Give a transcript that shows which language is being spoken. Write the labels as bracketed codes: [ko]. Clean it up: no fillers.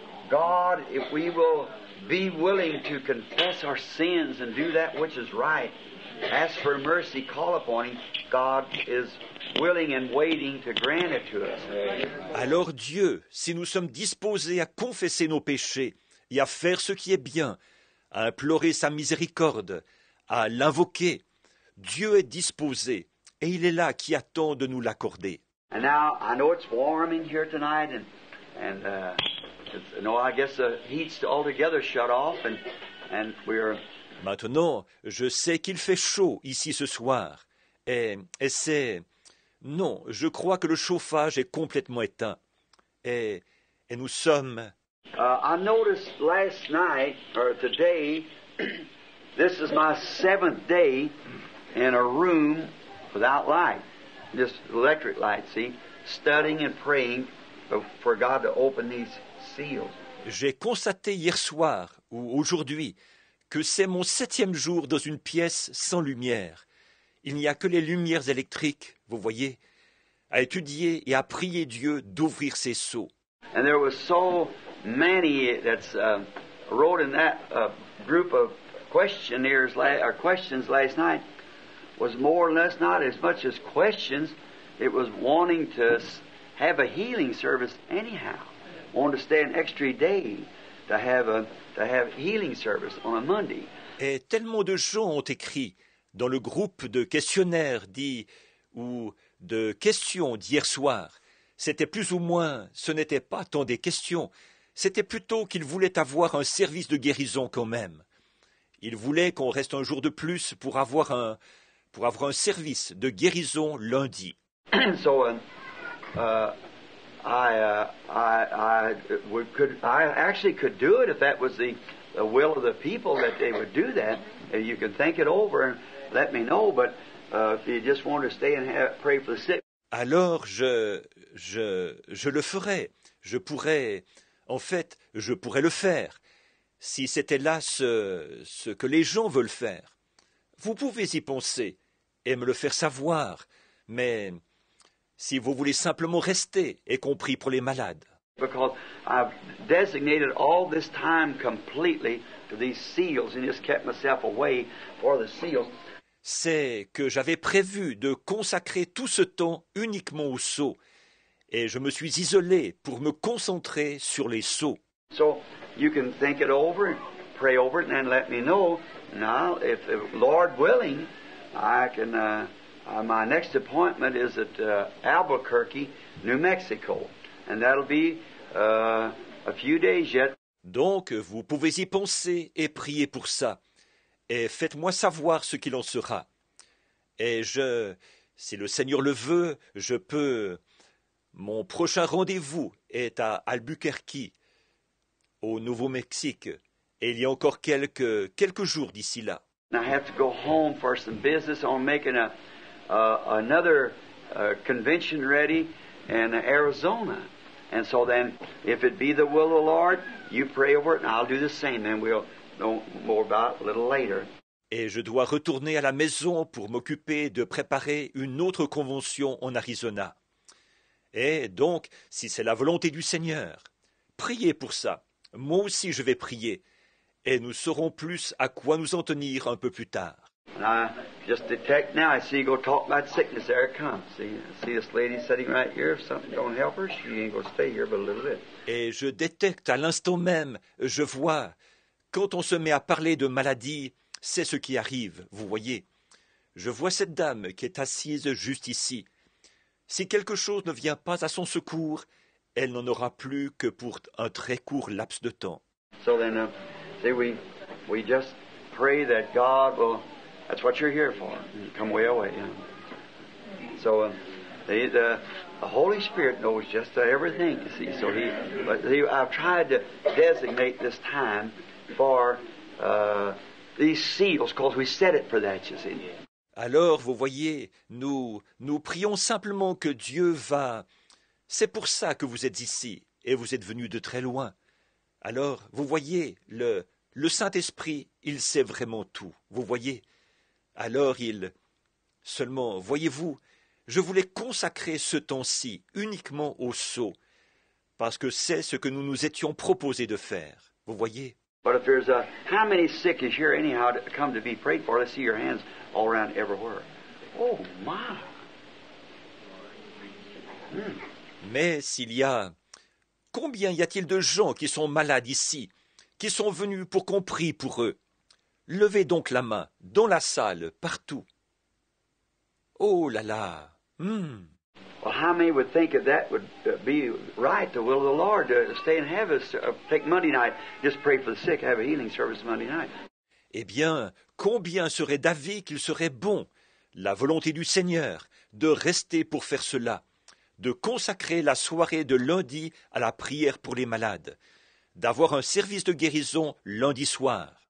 [en] God, if we will be willing to confess our sins and do that which is right, ask for mercy, call upon Him, God is willing and waiting to grant it to us. [fr] Alors Dieu, si nous sommes disposés à confesser nos péchés et à faire ce qui est bien, à implorer sa miséricorde, à l'invoquer, Dieu est disposé et il est là qui attend de nous l'accorder. [en] And now I know it's warm in here tonight, and I guess the heat's altogether shut off, and we're. [fr] Maintenant, je sais qu'il fait chaud ici ce soir, et c'est... Non, je crois que le chauffage est complètement éteint, et nous sommes... [en] I noticed last night, or today, this is my 7th day in a room without light, just electric light, see, studying and praying for God to open these seals. [fr] J'ai constaté hier soir, ou aujourd'hui, que c'est mon 7e jour dans une pièce sans lumière. Il n'y a que les lumières électriques, vous voyez, à étudier et à prier Dieu d'ouvrir ses sceaux. [en] And there was so many that's wrote in that group of questionnaires or questions last night was more or less not as much as questions. It was wanting to have a healing service anyhow. Wanted to stay an extra day to have healing service on a Monday. [fr] Et tellement de gens ont écrit dans le groupe de questionnaires ou de questions d'hier soir. C'était plus ou moins, ce n'était pas tant des questions, c'était plutôt qu'ils voulaient avoir un service de guérison quand même. Ils voulaient qu'on reste un jour de plus pour avoir un service de guérison lundi. [en] So I actually could do it if that was the will of the people that they would do that. You can think it over and let me know. But if you just want to stay and pray for the sick. [fr] Alors je le ferais. Je pourrais le faire si c'était là ce que les gens veulent faire. Vous pouvez y penser et me le faire savoir, mais si vous voulez simplement rester et qu'on prie pour les malades. [en] Because I've designated all this time completely to these seals and just kept myself away for the seals. [fr] C'est que j'avais prévu de consacrer tout ce temps uniquement aux sceaux, et je me suis isolé pour me concentrer sur les sceaux. [en] So you can think it over, pray over it, and then let me know. Now, if Lord willing, I can. My next appointment is at Albuquerque, New Mexico, and that'll be a few days yet. [fr] Donc, vous pouvez y penser et prier pour ça. Et faites-moi savoir ce qu'il en sera. Et si le Seigneur le veut, je peux... Mon prochain rendez-vous est à Albuquerque, au Nouveau-Mexique. Et il y a encore quelques jours d'ici là. [en] I have to go home for some business on making another convention ready in Arizona. And so then, if it be the will of the Lord, you pray over it and I'll do the same. Then we'll know more about it a little later. [fr] Et je dois retourner à la maison pour m'occuper de préparer une autre convention en Arizona. Et donc, si c'est la volonté du Seigneur, priez pour ça. Moi aussi je vais prier. Et nous saurons plus à quoi nous en tenir un peu plus tard. [en] And I just detect now, I see you go talk about sickness, there it comes. See this lady sitting right here, if something don't help her, she ain't going to stay here but a little bit. [fr] Et je détecte à l'instant même, je vois, quand on se met à parler de maladie, c'est ce qui arrive, vous voyez. Je vois cette dame qui est assise juste ici. Si quelque chose ne vient pas à son secours, elle n'en aura plus que pour un très court laps de temps. [en] So then, see, we just pray that God will. That's what you're here for. Come way away. So the Holy Spirit knows just everything. You see, so I've tried to designate this time for these seals, because we set it for that. You see. [fr] Alors, vous voyez, nous prions simplement que Dieu va. C'est pour ça que vous êtes ici, et vous êtes venus de très loin. Alors, vous voyez, le Saint-Esprit, il sait vraiment tout, vous voyez. Alors seulement, voyez-vous, je voulais consacrer ce temps-ci uniquement au sceau, parce que c'est ce que nous nous étions proposés de faire, vous voyez. [en] But if there's how many sick is here anyhow to come to be prayed for? Let's see your hands all around everywhere. Oh my! [fr] Mais s'il y a... Combien y a-t-il de gens qui sont malades ici, qui sont venus pour qu'on prie pour eux? Levez donc la main, dans la salle, partout. Oh là là! [en] Well, how many would think that would be right, the will of the Lord, to stay in heaven, take Monday night, just pray for the sick, have a healing service Monday night? [fr] Eh bien, combien serait d'avis qu'il serait bon, la volonté du Seigneur, de rester pour faire cela, de consacrer la soirée de lundi à la prière pour les malades, d'avoir un service de guérison lundi soir.